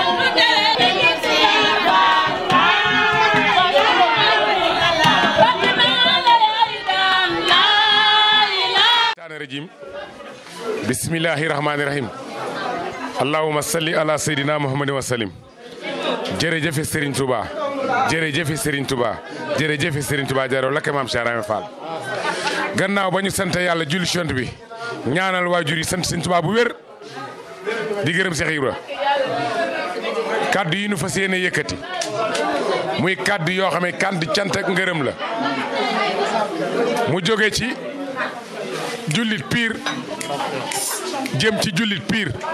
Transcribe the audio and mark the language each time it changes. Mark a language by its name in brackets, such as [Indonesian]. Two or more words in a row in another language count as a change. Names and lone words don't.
[Arabic] الرجيم بسم الله الرحمن الرحيم اللهم صل على سيدنا محمد وسلم [Wolof] jërëjëf Serigne Touba jërëjëf Serigne Touba jërëjëf Serigne Touba jaaroo lakk maam Cheikh Ibra Fall gannaaw ba ñu sant yàlla julli ci Yonent bi ñaanal waajur yi sant Serigne Touba bu wér di gërëm Cheikh Ibra kaddu yi nu fas yéene yëkkati muy kaddu yoo xam ne kaddu cant ak ngërëm la mu jóge ci jullit piir jëm ci jullit piir